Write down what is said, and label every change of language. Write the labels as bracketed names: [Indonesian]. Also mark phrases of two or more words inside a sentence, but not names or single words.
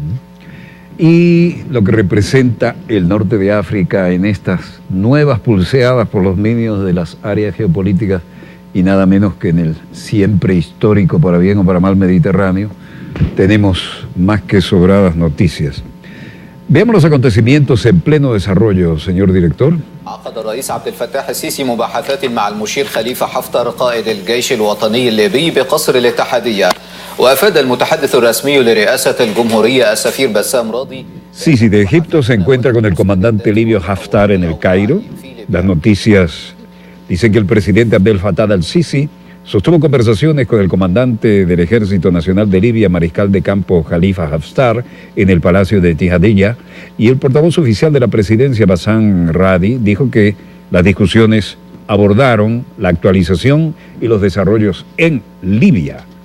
[Spanish] Y lo que representa el norte de África en estas nuevas pulseadas por los medios de las áreas geopolíticas y nada menos que en el siempre histórico, para bien o para mal, Mediterráneo, tenemos más que sobradas noticias. Veamos los acontecimientos en pleno desarrollo, señor director. [Arabic] عقد الرئيس عبد الفتاح السيسي مباحثات مع المشير خليفة حفتر قائد الجيش الوطني الليبي بقصر الاتحادية. وأفاد المتحدث الرسمي لرئاسة الجمهورية السفير بسام راضي. [Spanish] Sisi de Egipto se encuentra con el comandante libio Haftar en el Cairo. Las noticias dicen que el presidente Abdel Fattah al-Sisi sostuvo conversaciones con el comandante del Ejército Nacional de Libia, mariscal de campo Khalifa Haftar, en el Palacio de Tihadilla, y el portavoz oficial de la presidencia, Bassam Radi, dijo que las discusiones abordaron la actualización y los desarrollos en Libia.